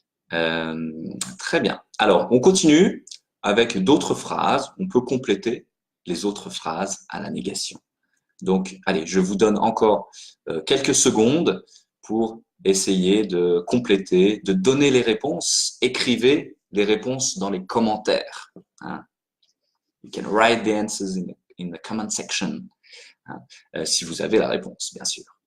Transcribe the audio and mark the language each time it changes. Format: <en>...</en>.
<fr>Très bien. Alors, on continue avec d'autres phrases. On peut compléter les autres phrases à la négation. Donc, allez, je vous donne encore quelques secondes pour essayer de compléter, de donner les réponses. Écrivez les réponses dans les commentaires. Hein.</fr> <en>You can write the answers in the comment section.</en> <fr>Hein, si vous avez la réponse, bien sûr.</fr>